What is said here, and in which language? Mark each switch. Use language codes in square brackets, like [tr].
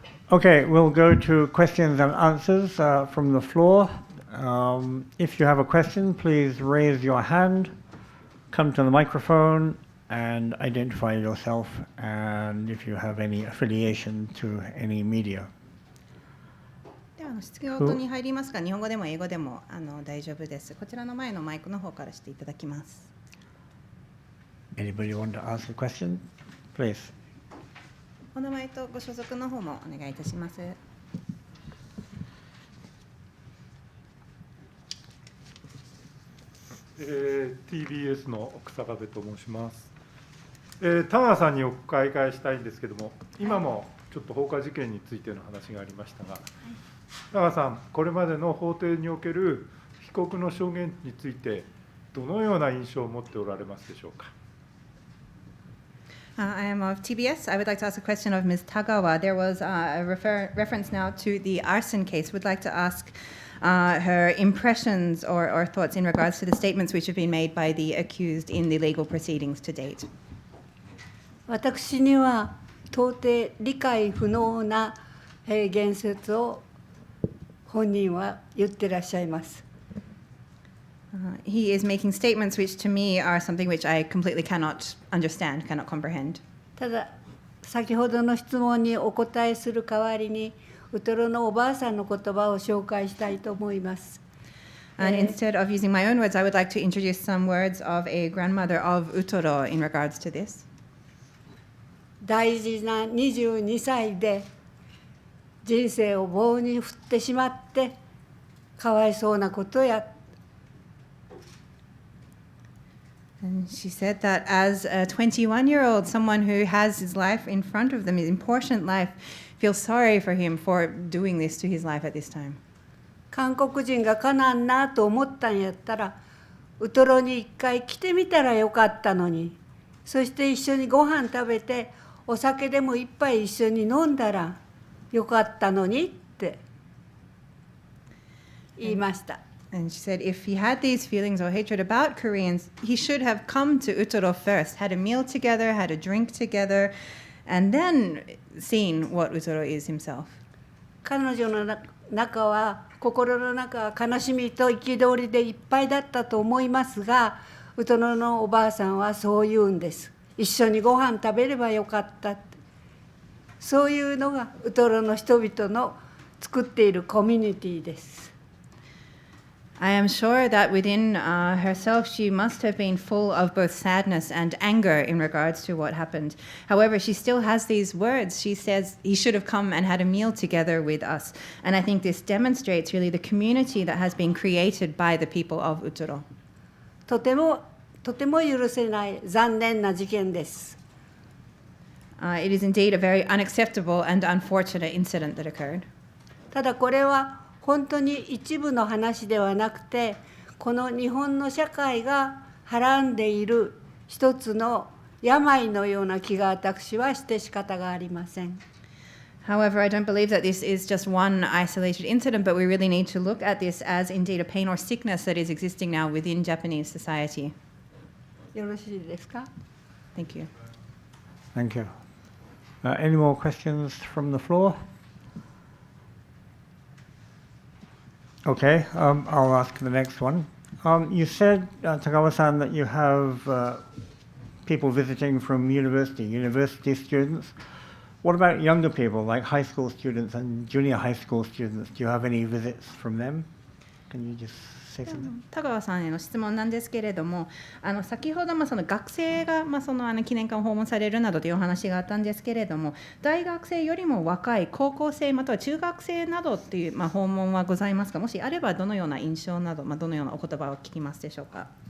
[en] Okay, we'll go to questions and answers from the floor. If you have a question, please raise your hand, come to the microphone, and identify yourself, and if you have any affiliation to any media. [ja] では質疑に入りますが、日本語でも英語でも大丈夫です。こちらの前のマイクの方からしていただきます。 [en] Anybody want to ask a question? Please. [ja] お名前とご所属の方もお願いいたします。 TBS の草壁と申します。田川さんにお伺いしたいんですけれども、今もちょっと放火事件についての話がありましたが、田川さん、これまでの法廷における被告の証言について、どのような印象を持っておられますでしょうか。 [en] I am of TBS. I would like to ask a question of Ms. Tagawa. There was a reference now to the arson case. Would like to ask her impressions or thoughts in regards to the statements which have been made by the accused in the legal proceedings to date. [ja] 私には到底理解不能な言説を本人は言ってらっしゃいます。 [en] He is making statements which to me are something which I completely cannot understand, cannot comprehend. [ja] ただ先ほどの質問にお答えする代わりにウトロのおばあさんの言葉を紹介したいと思います。 [en] And instead of using my own words, I would like to introduce some words of a grandmother of Utoro in regards to this. [ja] 大事な22歳で人生を棒に振ってしまってかわいそうなことや。 [en] And she said that as a 21-year-old, someone who has his life in front of them, his important life, feels sorry for him for doing this to his life at this time. [ja] 韓国人がかなんなと思ったんやったらウトロに一回来てみたらよかったのに、そして一緒にご飯食べてお酒でも一杯一緒に飲んだらよかったのにって言いました。 [en] And she said if he had these feelings or hatred about Koreans, he should have come to Utoro first, had a meal together, had a drink together, and then seen what Utoro is himself. [ja] 彼女の中は、心の中は悲しみと憤りでいっぱいだったと思いますが、ウトロのおばあさんはそう言うんです。一緒にご飯食べればよかったって。そういうのがウトロの人々の作っているコミュニティです。 [en] I am sure that within herself she must have been full of both sadness and anger in regards to what happened. However, she still has these words. She says he should have come and had a meal together with us. And I think this demonstrates really the community that has been created by the people of Utoro. [ja] とても許せない残念な事件です。 [en] It is indeed a very unacceptable and unfortunate incident that occurred. [ja] ただこれは本当に一部の話ではなくて、この日本の社会がはらんでいる一つの病のような気が私はして仕方がありません。 [en] However, I don't believe that this is just one isolated incident, but we really need to look at this as indeed a pain or sickness that is existing now within Japanese society. [ja] よろしいですか？ [en] Thank you. Thank you. Any more questions from the floor? Okay, I'll ask the next one. You said, Tagawa-san, that you have people visiting from university students. What about younger people, like high school students and junior high school students? Do you have any visits from them? Can you just say something? [ja] 田川さんへの質問なんですけれども、先ほどその学生がその記念館を訪問されるなどというお話があったんですけれども、大学生よりも若い高校生または中学生などという訪問はございますか？もしあればどのような印象など、どのようなお言葉を聞きますでしょうか？